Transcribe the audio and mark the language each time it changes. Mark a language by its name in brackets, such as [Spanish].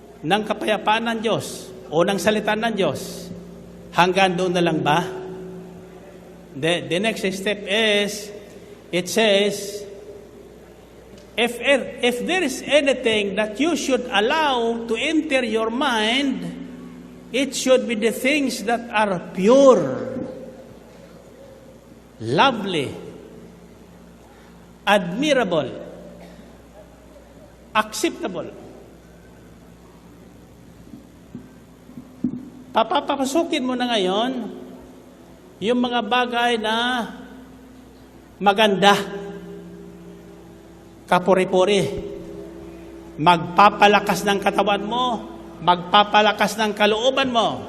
[Filipino] ng kapayapaan ng Diyos o ng salita ng Diyos, hanggang doon na lang ba? [English] The next step is, it says, if there is anything that you should allow to enter your mind, it should be the things that are pure, lovely, admirable, acceptable. [Filipino] Papapasukin mo na ngayon yung mga bagay na maganda, kapuri-puri, magpapalakas ng katawan mo, magpapalakas ng kalooban mo.